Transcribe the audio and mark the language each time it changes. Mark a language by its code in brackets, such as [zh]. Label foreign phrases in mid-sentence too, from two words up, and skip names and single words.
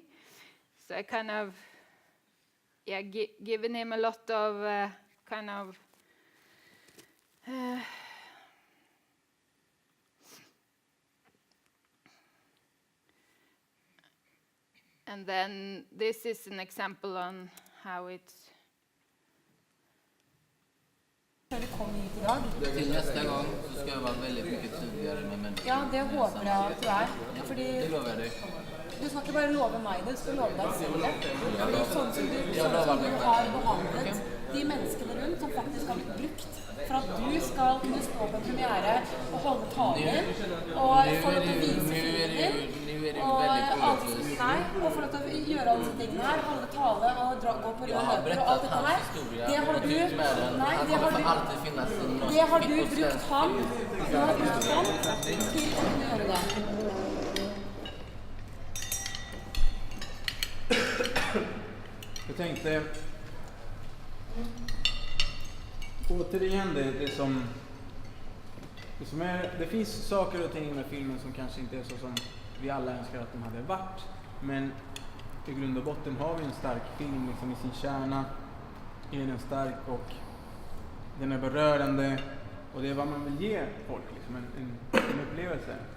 [en] So I kind of, yeah, given him a lot of kind of, and then this is an example on how it's. [no] Før du kom hit i dag. Til neste gang så skal jeg være veldig mye tydeligere med mennesker. Ja, det håper jeg at du er. Fordi det lover jeg deg. Du skal ikke bare love meg det, du skal love deg selv det. Fordi sånn som du har behandlet de menneskene rundt som faktisk har blitt brukt for at du skal kunne stå på premiere og holde taler og få lov til å vise filmen din og få lov til å gjøre alle disse tingene her, holde tale og gå på røde løper og alt dette her. Det har du brukt ham til å kunne gjøre det. [sv] Jag tänkte återigen det som är, det finns saker och ting med filmen som kanske inte är så som vi alla önskar att de hade varit, men i grund och botten har vi en stark film liksom i sin kärna, är den stark och den är berörande och det är vad man vill ge folk liksom, en upplevelse.